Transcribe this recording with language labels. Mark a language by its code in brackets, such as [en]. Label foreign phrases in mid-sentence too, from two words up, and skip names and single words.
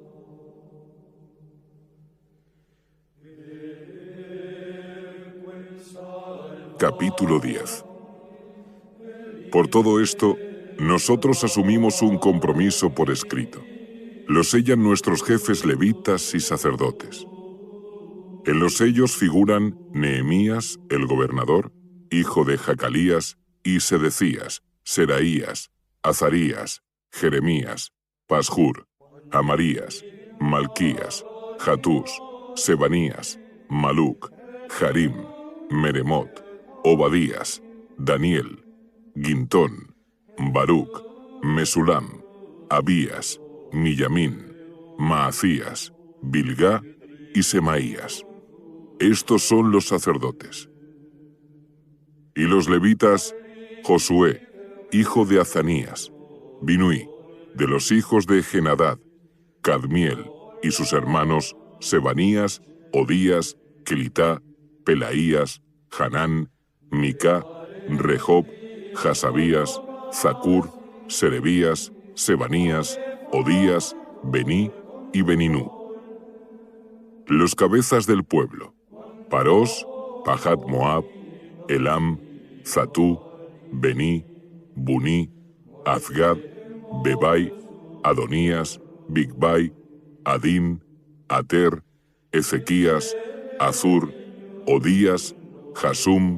[es] Capítulo 10. Por todo esto, nosotros asumimos un compromiso por escrito. Lo sellan nuestros jefes levitas y sacerdotes. En los sellos figuran Nehemías, el gobernador, hijo de Jacalías, y Sedecías, Seraías, Azarías, Jeremías, Pashur, Amarías, Malquías, Jatús, Sebanías, Maluc, Harim, Meremot, Obadías, Daniel, Gintón, Baruc, Mesulam, Abías, Miyamín, Maacías, Bilgá y Semaías. Estos son los sacerdotes. Y los levitas, Josué, hijo de Azanías, Binui, de los hijos de Genadad, Cadmiel y sus hermanos, Sebanías, Odías, Kelitá, Pelaías, Hanán, Micá, Rehob, Hasabías, Zacur, Serebías, Sebanías, Odías, Bení y Beninú. Los cabezas del pueblo: Parós, Pahat Moab, Elam, Zatú, Bení, Buní, Azgad, Bebai, Adonías, Bigbai, Adín, Ater, Ezequías, Azur, Odías, Jasum,